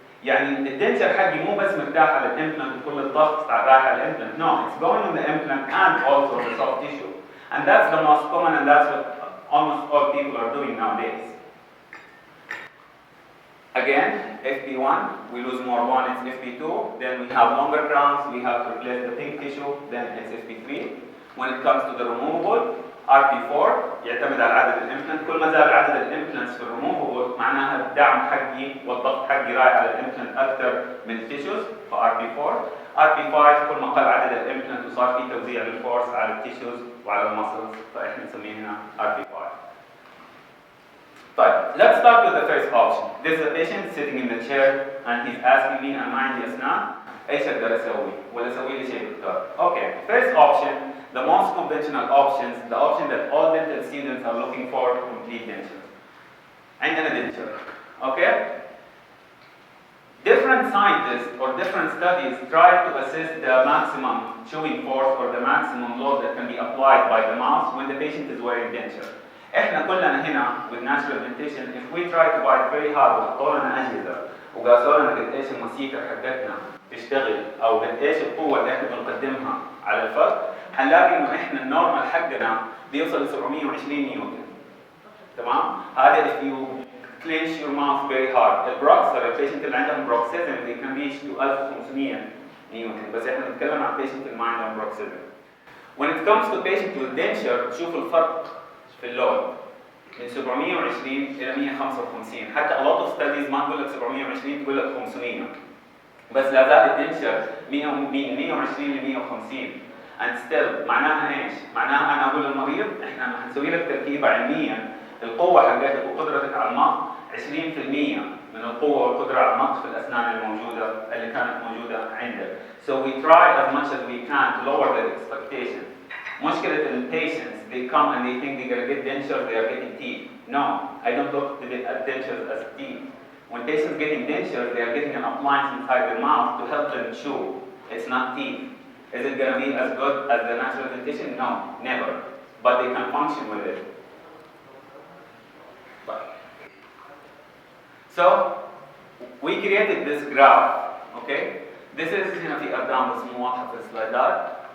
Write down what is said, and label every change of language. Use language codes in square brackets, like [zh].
[ar] يعني الدنشر حقي مو بس مرتاح على الامبلانت وكل الضغط رايح على الامبلانت. [en] No, it's going on the implant and also the soft tissue. And that's the most common and that's what almost all people are doing nowadays. Again, FP1, we lose more bone, it's FP2. Then we have longer crowns, we have to replace the pink tissue, then it's FP3. When it comes to the removable, RP4 [ar] يعتمد على عدد الامبلانت. كل ما زاد عدد الامبلانتس في الريموفبل معناها الدعم حقي والضغط حقي رايح على الامبلانت اكثر من التيشوز، ف RP4. RP5 كل ما قل عدد الامبلانت وصار في توزيع للفورس على التيشوز وعلى المسلز، فاحنا نسميه هنا RP5. [en] طيب, let's start with the first option. This is a patient sitting in the chair and he's asking me [ar] أنا ما عندي أسنان، إيش أقدر أسوي؟ ولا أسوي لي شيء دكتور؟ [en] Okay, first option. The most conventional options, the option that all dental students are looking for, complete denture. عندنا denture, okay? Different scientists or different studies try to assess the maximum chewing force or the maximum load that can be applied by the mouth when the patient is wearing denture. [ar] احنا كلنا هنا [en] with natural dentition, if we try to bite very hard [ar] وحطوا لنا أجهزة وقاسوا لنا قد ايش الموسيقى حقتنا تشتغل او قد ايش القوة اللي احنا بنقدمها على الفك، هنلاقي انه احنا النورمال حقنا بيوصل ل 720 نيوتن. تمام؟ هذا [en] if you clench your mouth very hard. [ar] البروكسر البيشنت اللي عندهم بروكسيزم [en] they can reach to [ar] 1500 نيوتن، بس احنا بنتكلم عن بيشنت اللي ما عندهم بروكسيزم. [en] When it comes to patient with denture [ar] تشوف الفرق في اللود من 720 الى 155. حتى [en] a lot of studies [ar] ما تقول لك 720 تقول لك 500. بس لا زال الدنشر من 120 ل 150. [en] and still [ar] معناها ايش؟ معناها انا اقول للمريض احنا حنسوي لك تركيبه علميا القوه حقتك وقدرتك على المط 20% من القوه والقدره على المط في الاسنان الموجوده اللي كانت موجوده عندك. [en] So we try as much as we can to lower the expectation. مشكله patients they come and they think they're gonna get dentures, they are getting teeth. No, I don't look at dentures as teeth. When patients getting dentures, they are getting an appliance inside their mouth to help them chew. It's not teeth. Is it going to be as good as the natural dentition? No, never. But they can function with it. So, we created this graph, okay? This is [ar] هنا في أرقام بس مو واضحة في السلايدات.